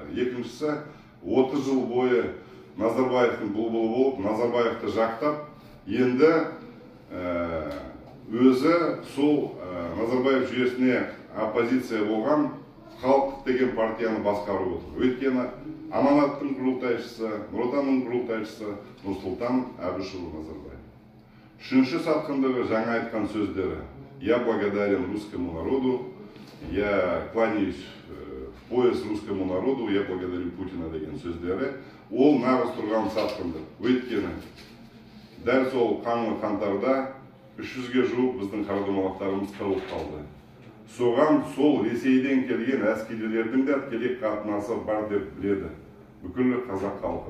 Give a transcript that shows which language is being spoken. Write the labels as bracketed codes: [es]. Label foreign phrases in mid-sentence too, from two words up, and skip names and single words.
[kk] Екіншісі, 30 жыл бойы Назарбаевтың бұлбұлы болып, Назарбаевты жақтап, енді өзі сол Назарбаев жүйесіне оппозиция болған халықтық деген партияны басқарып отыр. Өйткені Аманаттың құрылтайшысы, Нұр Отанның құрылтайшысы Нұрсұлтан Әбішұлы Назарбаев. Үшінші сатқындығы жаңа айтқан сөздері. [ru] Я благодарен русскому народу, я кланяюсь в пояс русскому народу, я благодарю Путина [kk] деген сөздері. Ол нағыз тұрған сатқындық. Өйткені дәл сол қаңтарда 300-ге жуық біздің қарадомалақтарымыз қырылып қалды. Соған сол Ресейден келген әскерилердің де тікелей қатынасы бар деп біледі бүкіл қазақ халқы.